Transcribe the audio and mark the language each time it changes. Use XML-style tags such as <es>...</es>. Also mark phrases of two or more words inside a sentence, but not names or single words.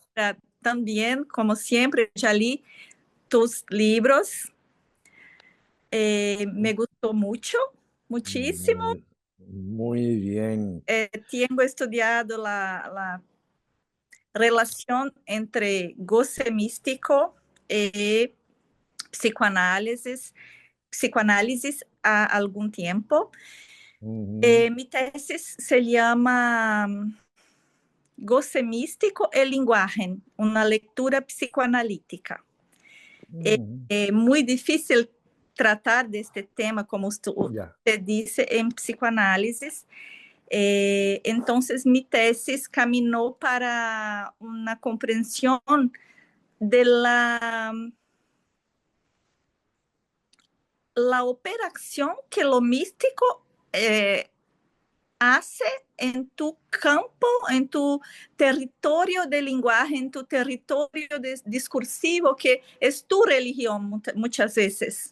<es>obra también, como siempre, ya leí tus libros, me gustó mucho, muchísimo. muy bien. Tengo estudiado la relación entre goce místico y psicoanálisis</es> <pt>há algum tempo.</pt> <es>Mi tesis se llama Goce místico e linguagem, uma leitura psicoanalítica.</es> <pt>É muito difícil tratar deste tema, como você disse, em psicoanálise. Então, minha tesis caminhou para uma compreensão da</pt> <es>la operación que lo místico hace en tu campo, en tu territorio de lenguaje, en tu territorio discursivo, que es tu religión muchas veces.</es>